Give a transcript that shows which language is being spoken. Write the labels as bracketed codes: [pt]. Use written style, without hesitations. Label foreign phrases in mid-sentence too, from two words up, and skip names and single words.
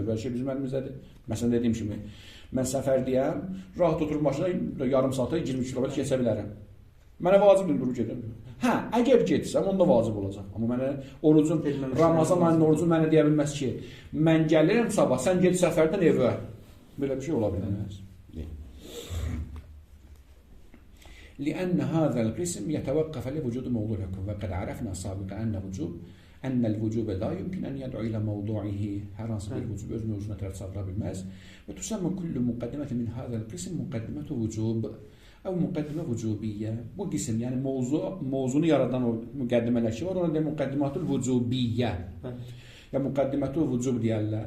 [az] Belə şey bizim əlimizdədir. Məsələn, dediyim kimi, mən səfərdiyəm, rahat oturub maşına yarım saata 20 kilometr keçə bilərəm. Mənə vacibdir, durub gedim. Hə, əgər getsəm, onda vacib olacaq. Amma mənə orucun, Ramazan ayının orucun mənə deyə bilməz ki, mən gəlirəm sabah, sən get səfərdən evə. Belə bir şey ola bilməz. [ar] لأن هذا القسم يتوقف لوجود موضوع الحكم وقد عرفنا سابقا أن الوجوب لا يمكن أن يدعو إلى موضوعه [az] hər hansı bir vücub öz mövzusuna tərəf çağıra bilməz [ar] وتسمى كل مقدمة من هذا القسم مقدمة وجوب أو مقدمة وجوبية. [az] Bu qism, yəni mövzunu yaradan o müqəddimələr ki var, ona deyək [ar] المقدمة الوجوبية [az] ya [ar] مقدمة الوجوب [az] deyərlər.